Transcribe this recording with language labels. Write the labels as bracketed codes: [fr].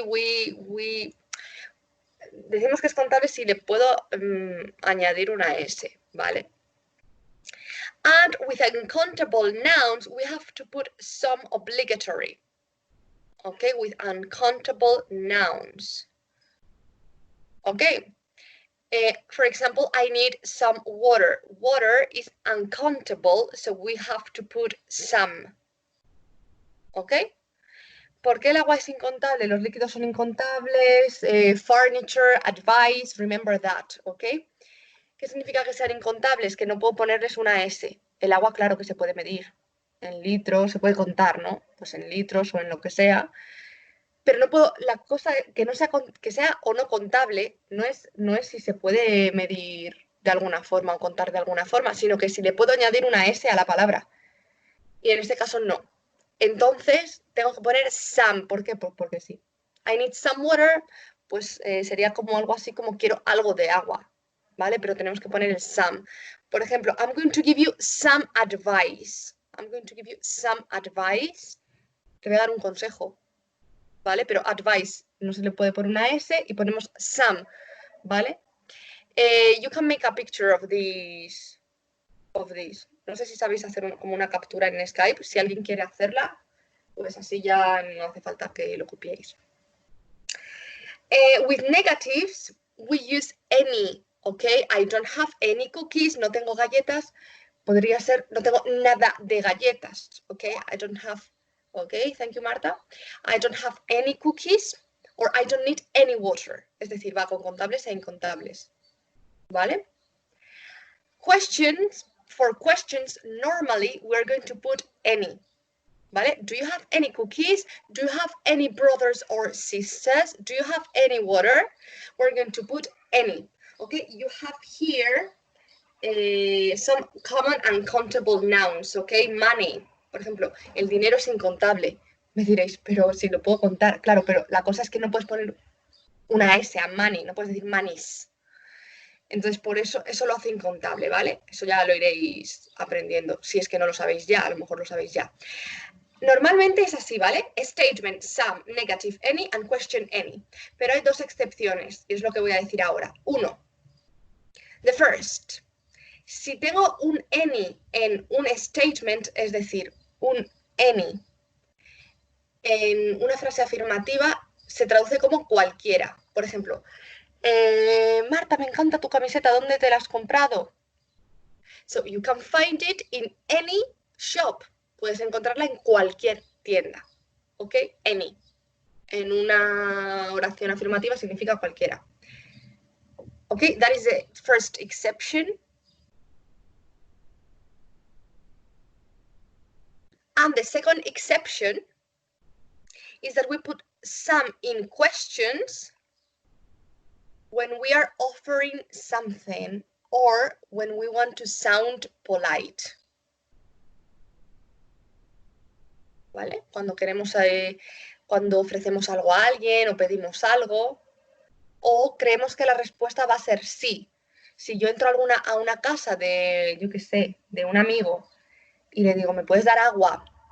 [es] We decimos que es contable si le puedo añadir una S, ¿vale? And [en] with uncountable nouns, we have to put some obligatory. Okay, with uncountable nouns. Okay. For example, I need some water. Water is uncountable, so we have to put some. Okay. [es] ¿Por qué el agua es incontable? Los líquidos son incontables. Furniture, advice, [en] remember that, [es] ¿ok? ¿Qué significa que sean incontables? Que no puedo ponerles una S. El agua, claro que se puede medir. En litros, se puede contar, ¿no? Pues en litros o en lo que sea. Pero no puedo, la cosa que no sea, que sea o no contable, no es si se puede medir de alguna forma o contar de alguna forma, sino que si le puedo añadir una S a la palabra. Y en este caso no. Entonces, tengo que poner some. ¿Por qué? Pues porque sí. [en] I need some water, [es] pues sería como algo así como quiero algo de agua, ¿vale? Pero tenemos que poner el some. Por ejemplo, [en] I'm going to give you some advice. I'm going to give you some advice. [es] Te voy a dar un consejo, ¿vale? Pero advice no se le puede poner una S y ponemos some, ¿vale? [en] You can make a picture of this. [es] No sé si sabéis hacer como una captura en Skype. Si alguien quiere hacerla, pues así ya no hace falta que lo copiéis. [en] With negatives, we use any, okay? I don't have any cookies, [es] no tengo galletas. Podría ser, no tengo nada de galletas, okay? [en] I don't have, okay, thank you, Marta. I don't have any cookies, or I don't need any water. [es] Es decir, va con contables e incontables, ¿vale? [en] Questions. For questions, normally we're going to put any. ¿Vale? Do you have any cookies? Do you have any brothers or sisters? Do you have any water? We're going to put any. Okay, you have here some common and countable nouns. Okay, money. [es] Por ejemplo, el dinero es incontable. Me diréis, pero si lo puedo contar. Claro, pero la cosa es que no puedes poner una S a money, no puedes decir monies. Entonces, por eso lo hace incontable, ¿vale? Eso ya lo iréis aprendiendo. Si es que no lo sabéis ya, a lo mejor lo sabéis ya. Normalmente es así, ¿vale? [en] Statement, some, negative, any, and question any. [es] Pero hay dos excepciones, y es lo que voy a decir ahora. Uno, [en] the first. [es] Si tengo un any en un statement, es decir, un any en una frase afirmativa, se traduce como cualquiera. Por ejemplo, Marta, me encanta tu camiseta, ¿dónde te la has comprado? [en] So you can find it in any shop. [es] Puedes encontrarla en cualquier tienda. ¿Ok? Any. En una oración afirmativa significa cualquiera. ¿Ok? [en] That is the first exception. And the second exception is that we put some in questions when we are offering something or when we want to sound polite. [es] ¿Vale? Cuando queremos, cuando ofrecemos algo a alguien o pedimos algo, o creemos que la respuesta va a ser sí. Si yo entro a una casa de, yo qué sé, de un amigo y le digo, ¿me puedes dar agua?